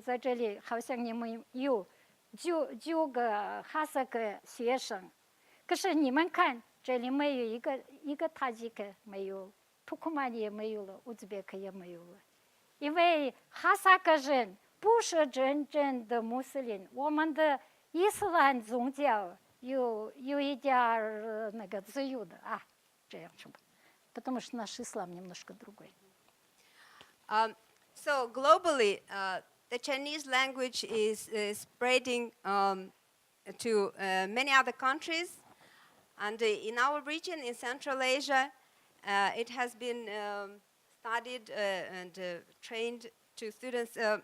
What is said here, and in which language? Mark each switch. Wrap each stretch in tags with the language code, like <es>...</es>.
<zh>在这里好像你们有9个哈萨克学生，可是你们看这里没有一个塔吉克没有，土库曼也没有了，乌兹别克也没有了，因为哈萨克人不是真正的穆斯林，我们的伊斯兰宗教有一点那个自由的啊，这样说吧。</zh> <ru>Потому что наш ислам немножко другой.</ru> <en>So globally, the Chinese language is spreading to many other countries. And in our region, in Central Asia, it has been studied and trained to students.</en>